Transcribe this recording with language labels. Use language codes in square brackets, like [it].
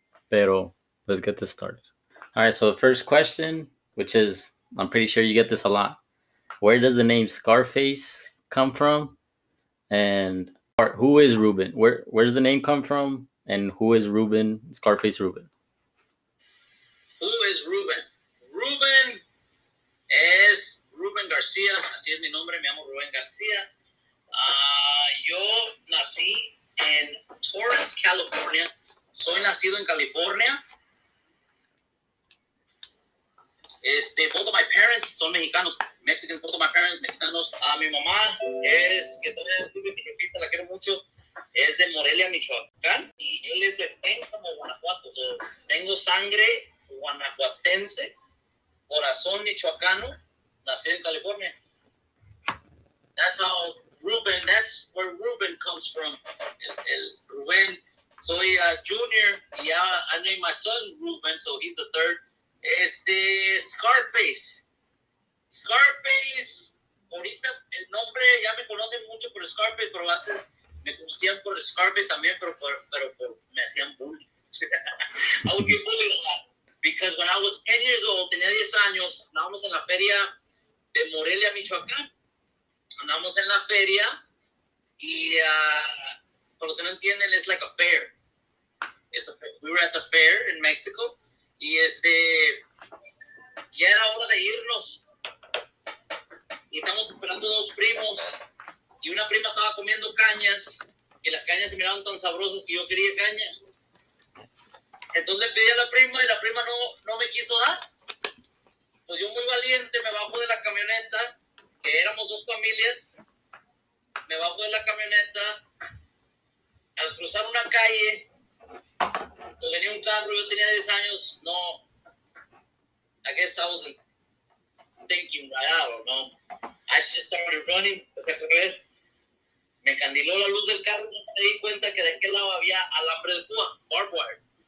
[en] Pero let's get this started. All right. So the first question, which is I'm pretty sure you get this a lot. Where does the name Scarface come from? And who is Ruben? Where's the name come from? And who is Ruben? Scarface Ruben. Who is Ruben? [es] Ruben es Ruben García, así es mi nombre, me llamo Rubén García. Yo nací en Torrance, California. Soy nacido en California. [en] Both of my parents [es] son mexicanos, [en] Mexicans, both of my parents mexicanos. [es] Mi mamá es, que todavía mi jefita, la quiero mucho, es de Morelia, Michoacán, y él es de Pénjamo, Guanajuato. [en] So, [es] tengo sangre guanajuatense, corazón michoacano, nací en California. [en] That's how Ruben, that's where Ruben comes from. [es] El Ruben. Soy junior, y ya [en] I named my son Ruben, so he's the third. Scarface. [es] Scarface, ahorita el nombre ya me conocen mucho por Scarface, pero antes me conocían por Scarface también, pero me hacían bullying. [en] I would get bullied a lot. Because when I was 10 years old, [es] tenía 10 años, andábamos en la feria de Morelia, Michoacán. Andamos en la feria y, para los que no entienden, [en] it's like a fair. We were at the fair in Mexico [es] y ya era hora de irnos. Y estamos esperando dos primos y una prima estaba comiendo cañas y las cañas se miraban tan sabrosas que yo quería caña. Entonces le pedí a la prima y la prima no me quiso dar. Pues yo muy valiente me bajo de la camioneta, que éramos dos familias, me bajo de la camioneta, al cruzar una calle, pues venía un carro, yo tenía 10 años, no, [en] I guess I wasn't thinking right out, or no, I just started running, [es] empecé a correr, me encandiló la luz del carro, me di cuenta que de aquel lado había alambre de púa, [en] barbed wire.